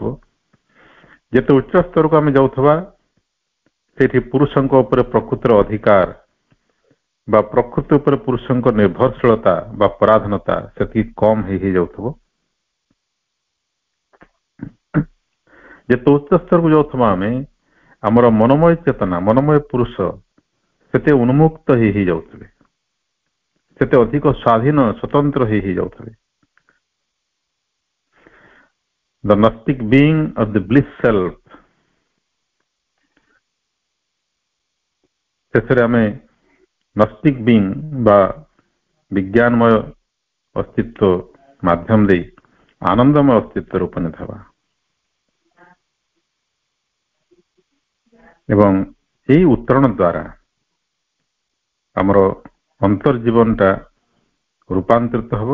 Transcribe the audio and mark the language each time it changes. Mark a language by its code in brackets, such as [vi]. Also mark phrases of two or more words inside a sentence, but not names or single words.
[or] ଯେତେ ଉଚ୍ଚ ସ୍ତରକୁ ଆମେ ଯାଉଥିବା ସେଠି ପୁରୁଷଙ୍କ ଉପରେ ପ୍ରକୃତିର ଅଧିକାର ବା ପ୍ରକୃତି ଉପରେ ପୁରୁଷଙ୍କ ନିର୍ଭରଶୀଳତା ବା ପରାଧୀନତା ସେତିକି କମ୍ ହେଇଯାଉଥିବ। ଯେତେ ଉଚ୍ଚ ସ୍ତରକୁ ଯାଉଥିବା ଆମେ ଆମର ମନୋମୟ ଚେତନା, ମନୋମୟ ପୁରୁଷ ସେତେ ଉନ୍ମୁକ୍ତ ହେଇଯାଉଥିବେ, ସେତେ ଅଧିକ ସ୍ୱାଧୀନ ସ୍ୱତନ୍ତ୍ର ହେଇଯାଉଥିବେ। [en] The Gnostic being of the bliss self, [or] ଶେଷରେ ଆମେ [en] Gnostic being [or] ବା ବିଜ୍ଞାନମୟ ଅସ୍ତିତ୍ୱ ମାଧ୍ୟମ ଦେଇ ଆନନ୍ଦମୟ ଅସ୍ତିତ୍ୱରେ ଉପନୀତ ହେବା ଏବଂ ଏହି ଉତ୍ତରଣ ଦ୍ୱାରା ଆମର ଅନ୍ତର୍ଜୀବନଟା ରୂପାନ୍ତରିତ ହେବ।